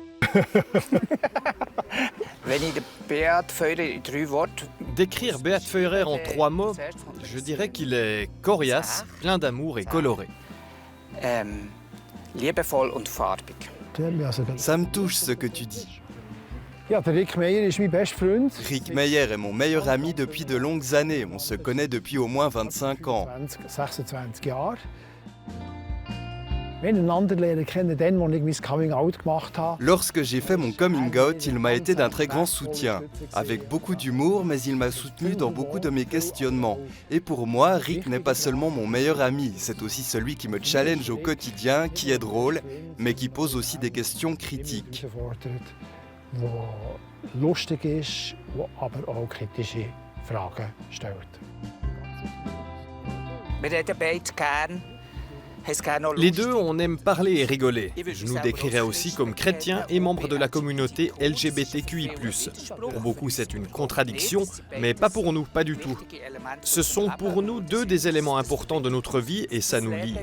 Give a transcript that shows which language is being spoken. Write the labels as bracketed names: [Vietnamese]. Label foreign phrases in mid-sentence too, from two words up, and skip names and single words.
[French] Décrire Beat Feurer en 3 mots, je dirais qu'il est coriace, plein d'amour et coloré. [German] Liebevoll und farbig. [French] Ça me touche ce que tu dis. [German] Ja, der Rick Meyer ist mein bester Freund. [French] Rick Meyer est mon meilleur ami depuis de longues années. On se connaît depuis au moins 25 ans. [German] 26 Jahre. Wir haben einander lernen kennen, dann, als ich mein Coming-out gemacht habe. [French] Lorsque j'ai fait mon coming out, il m'a été d'un très grand soutien. Avec beaucoup d'humour, mais il m'a soutenu dans beaucoup de mes questionnements. Et pour moi, Rick n'est pas seulement mon meilleur ami, c'est aussi celui qui me challenge au quotidien, qui est drôle, mais qui pose aussi des questions critiques. [German] Die lustig ist, die aber auch kritische Fragen stellt. Wir reden beide gern. [French] Les deux, on aime parler et rigoler. Je nous décrirais aussi comme chrétiens et membres de la communauté LGBTQI+. Pour beaucoup, c'est une contradiction, mais pas pour nous, pas du tout. Ce sont pour nous deux des éléments importants de notre vie et ça nous lie.